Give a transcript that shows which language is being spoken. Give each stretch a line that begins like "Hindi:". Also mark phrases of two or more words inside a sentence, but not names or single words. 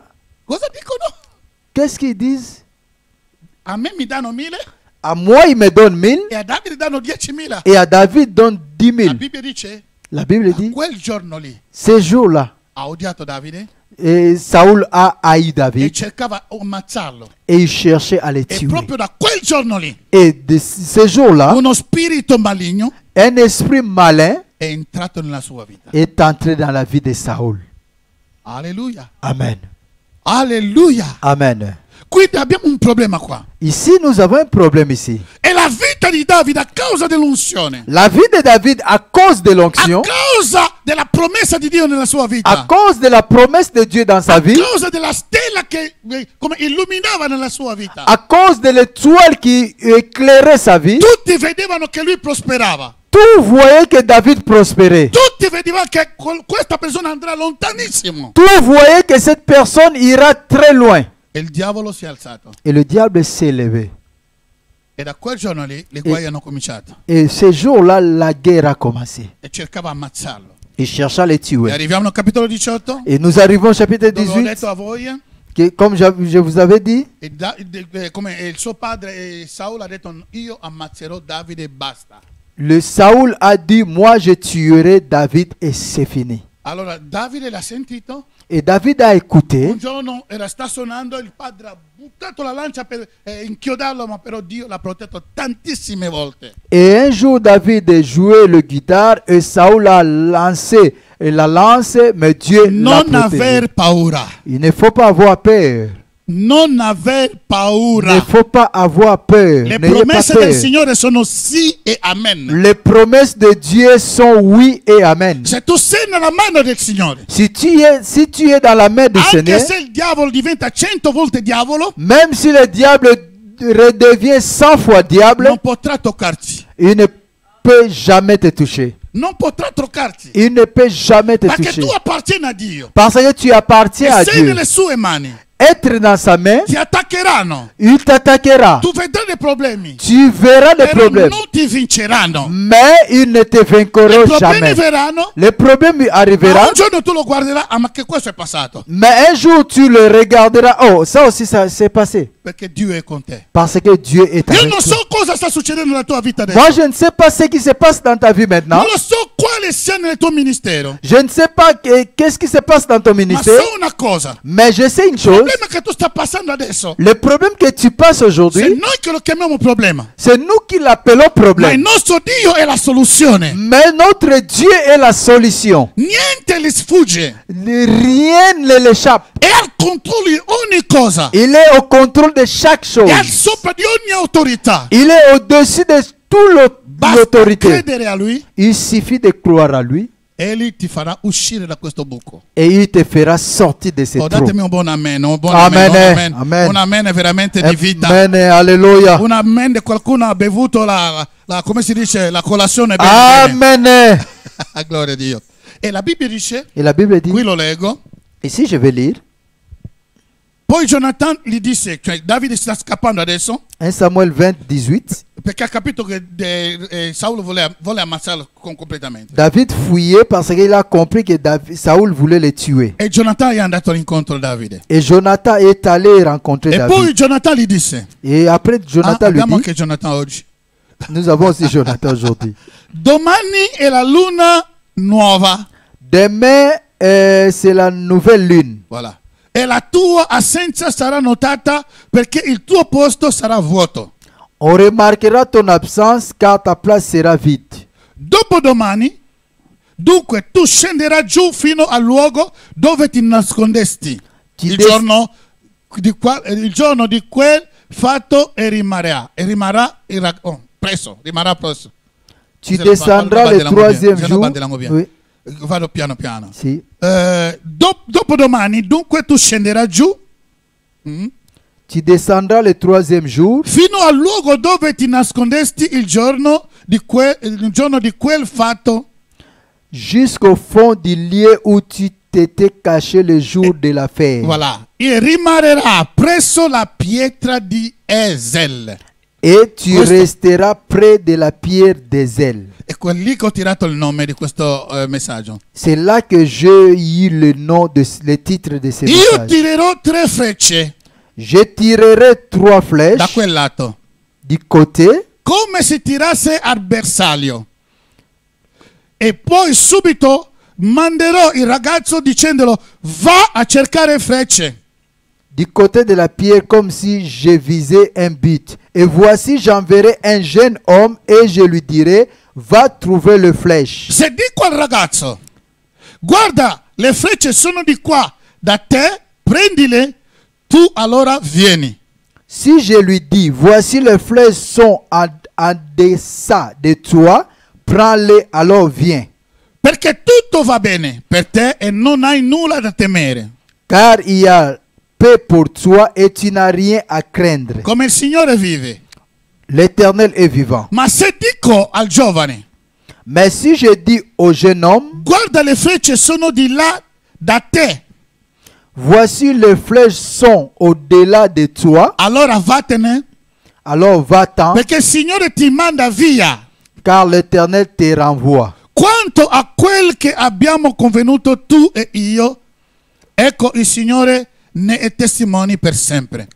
Italian: Cosa dicono?
French: Qu'est-ce qu'ils disent?
Italian: A me mi danno 1000
French: À moi, il me donne 1000
Italian: e a Davide danno 10.000.
French: et à David donne 10
Italian: La
French: 000.
Italian: Bibbia dice:
French: La Bible dit,
Italian: quel giorno lì
French: ce jour-là,
Italian: ha odiato Davide
French: Et Saoul a haï
Italian: e
French: David
Italian: cercava di ammazzarlo.
French: et il cherchait à le
Italian: E
French: tuer.
Italian: proprio da quel giorno lì,
French: Et de ce jour-là,
Italian: uno spirito maligno
French: un esprit malin
Italian: è entrato nella sua vita.
French: est entré dans la vie de Saoul.
Italian: Alleluia.
French: Amen.
Italian: Alleluia.
French: Amen.
Italian: Quindi abbiamo un problema qua.
French: Ici, nous avons un problème ici.
Italian: E la vita di Davide a causa dell'unzione,
French: La vie de David, à cause de
Italian: a
French: l'onction,
Italian: causa della promessa di Dio nella sua
French: à
Italian: vita,
French: cause de la promesse de Dieu dans sa
Italian: a
French: vie,
Italian: causa della stella che come illuminava nella sua vita,
French: à cause de l'étoile qui éclairait sa vie,
Italian: tutti vedevano che lui prosperava.
French: tout voyait que David prospérait.
Italian: Tutti vedevano che questa persona andrà lontanissimo.
French: Tout voyait que cette personne ira très loin.
Italian: E il diavolo si è alzato.
French: Et le diable s'est levé.
Italian: E da quel giorno lì le guai hanno cominciato.
French: Et ce jour-là, la guerre a commencé.
Italian: E cercava di ammazzarlo.
French: Il chercha à le
Italian: E
French: tuer.
Italian: arriviamo al capitolo 18.
French: Et nous arrivons au chapitre
Italian: Dove ho
French: 18,
Italian: detto a voi,
French: que, comme je vous avais dit,
Italian: come il suo padre Saul ha detto, io ammazzerò Davide e basta.
French: le Saoul a dit, moi je tuerai David et c'est fini.
Italian: Allora Davide l'ha sentito.
French: Et David a écouté.
Italian: Un giorno sta suonando, il padre ha buttato la lancia per inchiodarlo, ma però Dio l'ha protetto tantissime volte.
French: Et un jour, David jouait le guitare et Saoul a lancé la lance, mais Dieu l'a
Italian: Non
French: protégé.
Italian: aver paura.
French: Il ne faut pas avoir peur.
Italian: Non aver
French: Il
Italian: paura.
French: ne faut pas avoir peur.
Italian: Le
French: N'ayez pas
Italian: promesse del
French: peur.
Italian: Signore sono sì e amen.
French: Les promesses de Dieu sont oui et amen.
Italian: Se tu sei nella mano del Signore,
French: Si tu es dans la main du
Italian: anche
French: Seigneur,
Italian: se il diavolo diventa 100 volte diavolo,
French: même si le diable redevient 100 fois diable,
Italian: non potrà toccarti.
French: il ne peut jamais te toucher.
Italian: Non potrà toccarti.
French: Il ne peut jamais te
Italian: Perché
French: toucher.
Italian: tu appartieni a Dio.
French: Parce que tu appartiens à
Italian: E sei
French: Dieu.
Italian: nelle sue mani.
French: Être dans sa main,
Italian: Ti attaccheranno.
French: il t'attaquera.
Italian: Tu vedrai dei problemi.
French: Tu verras des
Italian: Però
French: problèmes.
Italian: non ti vinceranno.
French: Mais ils ne te
Italian: I
French: vaincront
Italian: problemi
French: jamais.
Italian: verranno.
French: Les problèmes
Italian: Ma
French: arriveront.
Italian: un giorno tu lo guarderai, ma che questo è passato?
French: Mais un jour tu le regarderas. Oh, ça aussi, ça s'est passé.
Italian: Perché Dio è con te.
French: Parce que Dieu est
Italian: Io
French: avec
Italian: non
French: toi.
Italian: so cosa sta succedendo nella tua vita adesso.
French: Moi, je ne sais pas ce qui se passe dans ta vie maintenant.
Italian: Non lo so quale sia nel tuo ministero.
French: Je ne sais pas qu'est-ce qui se passe dans ton
Italian: Ma
French: ministère.
Italian: so una cosa.
French: Mais je sais une
Italian: Il
French: chose.
Italian: problema che tu stai passando adesso,
French: Le problème que tu passes
Italian: se
French: aujourd'hui,
Italian: noi che lo chiamiamo problema,
French: c'est nous qui l'appelons
Italian: ma il
French: problème.
Italian: nostro Dio è la soluzione.
French: Mais notre Dieu est la solution.
Italian: Niente gli sfugge.
French: Rien ne l'échappe.
Italian: È al controllo di ogni cosa.
French: Il est au contrôle de chaque chose.
Italian: È al sopra di ogni autorità.
French: Il est au-dessus de toute
Italian: Basta
French: l'autorité.
Italian: credere a Lui
French: Il suffit de croire à lui
Italian: e Egli ti farà uscire da questo buco.
French: et il te fera sortir de ce
Italian: Oh,
French: trou.
Italian: datemi un buon amen, un buon
French: Amen,
Italian: amen, un amen.
French: amen.
Italian: Un amen veramente di vita.
French: Amen, alléluia.
Italian: Un amen di qualcuno ha bevuto come si dice, la colazione bene, bene.
French: Amen.
Italian: Gloria a Dio. E la Bibbia dice,
French: Et la Bible dit,
Italian: qui lo leggo,
French: ici je vais lire,
Italian: poi Jonathan gli disse, cioè Davide sta scappando adesso,
French: 1 Samuel 20, 18.
Italian: perché ha capito che Saulo vuole ammazzarlo completamente.
French: David fuyait parce qu'il a compris que Saoul voulait le tuer.
Italian: E Jonathan è andato all'incontro di Davide.
French: Et Jonathan est allé rencontrer
Italian: E poi
French: David.
Italian: Jonathan gli disse,
French: Et après Jonathan lui
Italian: abbiamo
French: dit,
Italian: anche Jonathan oggi,
French: nous avons aussi Jonathan aujourd'hui.
Italian: domani è la luna nuova.
French: Demain, c'est la nouvelle lune. Voilà.
Italian: E la tua assenza sarà notata perché il tuo posto sarà vuoto.
French: On remarquera ton absence car ta place sera vide.
Italian: Dopodomani, dunque tu scenderai giù fino al luogo dove ti nascondesti. Il giorno di quel fatto e rimarrà. Presso.
French: Tu descendras le troisième jour. Oui,
Italian: Vado piano piano.
French: si.
Italian: Dopodomani, dunque tu scenderai giù
French: Tu descendras le troisième jour
Italian: fino al luogo dove ti nascondesti il giorno di quel fatto.
French: jusqu'au fond du lieu où tu t'étais caché le jour de l'affaire. Voilà.
Italian: E rimarrà presso la pietra di Ezel.
French: Et tu
Italian: Questo-
French: resteras près de la pierre des ailes.
Italian: E lì che ho tirato il nome di questo messaggio.
French: C'est là que j'ai eu le nom le titre de ce
Italian: Io
French: message.
Italian: tirerò 3 frecce
French: Je tirerai 3
Italian: da
French: flèches
Italian: quel lato,
French: du côté
Italian: come se tirasse al bersaglio. E poi subito manderò il ragazzo dicendolo va a cercare frecce.
French: du côté de la pierre comme si je visais un but. Et voici, j'enverrai un jeune homme et je lui dirai, va trouver le flèche.
Italian: Se dico al ragazzo, guarda, le frecce sono di qua, da te, prendile, tu allora vieni.
French: Si je lui dis, voici les flèches sont en deçà de toi, prends-les, alors viens.
Italian: Perché tutto va bene per te e non hai nulla da temere.
French: Car il y a paix pour toi et tu n'as rien à craindre.
Italian: Come il Signore vive.
French: L'Éternel est vivant.
Italian: Ma se dico al giovane,
French: Mais si je dis au jeune homme,
Italian: guarda le frecce sono di là da te,
French: voici les flèches sont au-delà de toi,
Italian: allora vattene,
French: alors va-t'en,
Italian: perché il Signore ti manda via.
French: car l'Éternel te renvoie.
Italian: Quanto a quel che abbiamo convenuto tu e io, ecco il Signore ne è testimone per sempre.